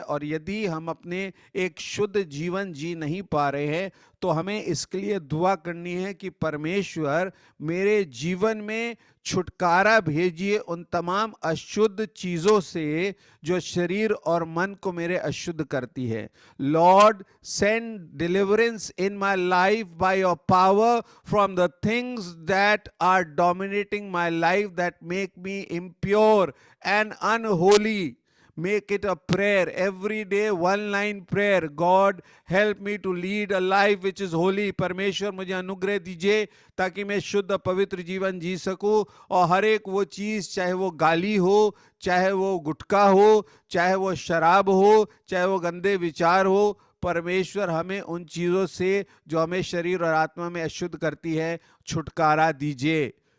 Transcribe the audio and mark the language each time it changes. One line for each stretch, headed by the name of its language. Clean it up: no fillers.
Hindi: और यदि हम अपने एक शुद्ध जीवन जी नहीं पा रहे हैं तो हमें इसके लिए दुआ करनी है कि परमेश्वर मेरे जीवन में छुटकारा भेजिए उन तमाम अशुद्ध चीज़ों से जो शरीर और मन को मेरे अशुद्ध करती है।
English: Lord, send deliverance in my life by your power from the things that are dominating my life, that make me impure and unholy. Make it a prayer every day, one line prayer. God help me to lead a life which is holy.
Hindi: परमेश्वर मुझे अनुग्रह दीजिए ताकि मैं शुद्ध पवित्र जीवन जी सकूं। और हर एक वो चीज़, चाहे वो गाली हो, चाहे वो गुटखा हो, चाहे वो शराब हो, चाहे वो गंदे विचार हो, परमेश्वर हमें उन चीज़ों से जो हमें शरीर और आत्मा में अशुद्ध करती है छुटकारा दीजिए।